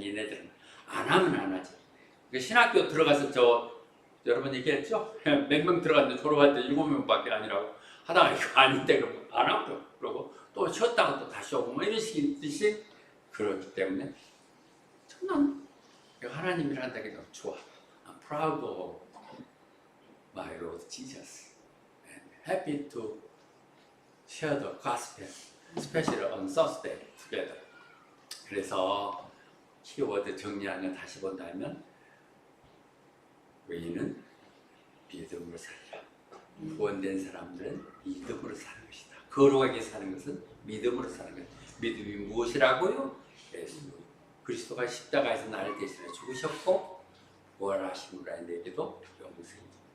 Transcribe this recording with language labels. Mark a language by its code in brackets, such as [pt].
[ko] 얘네들은 안 하면 안 하지. 신학교 들어가서 여러분 얘기했죠? 몇 명 들어갔는데 졸업할 때 7명밖에 아니라고 하다가 이거 아닌데 그러면 안 하고 그러고 또 쉬었다가 또 다시 오고 뭐 이런 식이듯이 그렇기 때문에 난 하나님이랑 한다는 게 너무 좋아. [en] I'm proud of my Lord Jesus and happy to share the gospel, especially on Thursday together. [ko] 그래서 키워드 정리하면 다시 본다면 우리는 믿음으로 살라. 구원된 사람들은 믿음으로 사는 것이다. 거룩하게 사는 것은 믿음으로 사는 것이다. 믿음이 무엇이라고요? 예수 그리스도가 십자가에서 나를 대신해 죽으셨고 부활하심으로 내게도 영생이 줍니다.